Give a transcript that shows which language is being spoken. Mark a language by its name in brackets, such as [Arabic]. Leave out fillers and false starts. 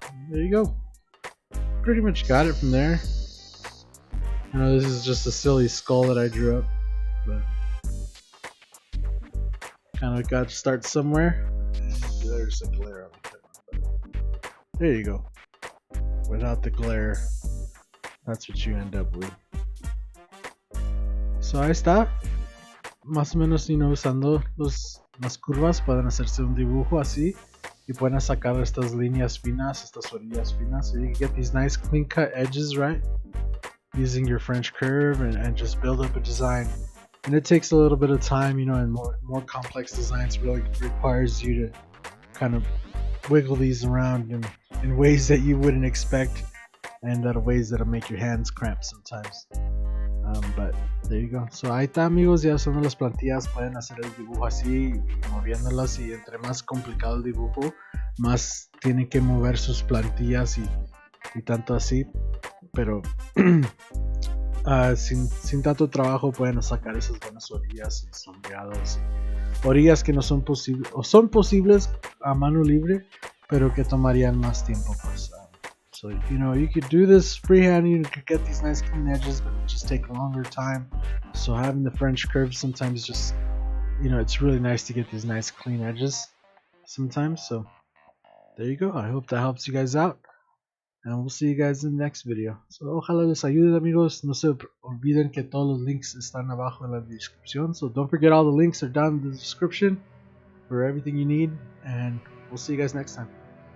[English] There you go. Pretty much got it from there. I know this is just a silly skull that I drew up, but kind of got to start somewhere. And there's a glare on the There you go. Without the glare, that's what you end up with. [Spanish] So ahí está. Más o menos, usando las curvas pueden hacerse un dibujo así y pueden sacar estas líneas finas, estas orillas finas. [English] So you can get these nice clean cut edges, right? Using your French curve and just build up a design. And it takes a little bit of time, and more complex designs really requires you to kind of wiggle these around in ways that you wouldn't expect, and ways that'll make your hands cramp sometimes. But there you go. [Spanish] So ahí está, amigos, ya son las plantillas. Pueden hacer el dibujo así, moviéndolas, y entre más complicado el dibujo, más tienen que mover sus plantillas y tanto así. Pero sin tanto trabajo pueden sacar esas buenas orillas y sombreados. Orillas que no son posibles, o son posibles a mano libre, pero que tomarían más tiempo, pues. [English] So, you could do this freehand, you could get these nice clean edges, but it would just take a longer time. So having the French curve sometimes just, it's really nice to get these nice clean edges sometimes. So there you go. I hope that helps you guys out. And we'll see you guys in the next video. [Spanish] So ojalá les ayude, amigos. No se olviden que todos los links están abajo en la descripción. [English] So don't forget, all the links are down in the description for everything you need. And we'll see you guys next time.